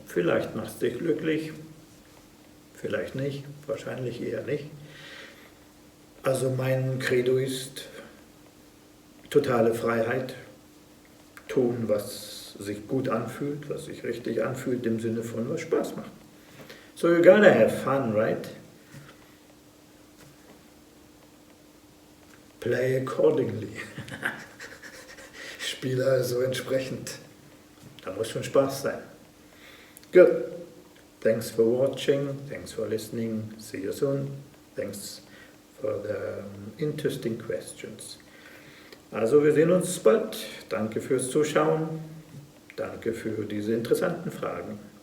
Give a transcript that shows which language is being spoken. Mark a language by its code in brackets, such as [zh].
[de] Vielleicht machst du dich glücklich, vielleicht nicht, wahrscheinlich eher nicht. Also mein Credo ist totale Freiheit, tun, was sich gut anfühlt, was sich richtig anfühlt, im Sinne von, was Spaß macht. [en] So you gotta have fun, right? Play accordingly. [de] Spiele also entsprechend. Da muss schon Spaß sein. [en] Good. Thanks for watching. Thanks for listening. See you soon. Thanks for the interesting questions. [de] Also wir sehen uns bald. Danke fürs Zuschauen. Danke für diese interessanten Fragen.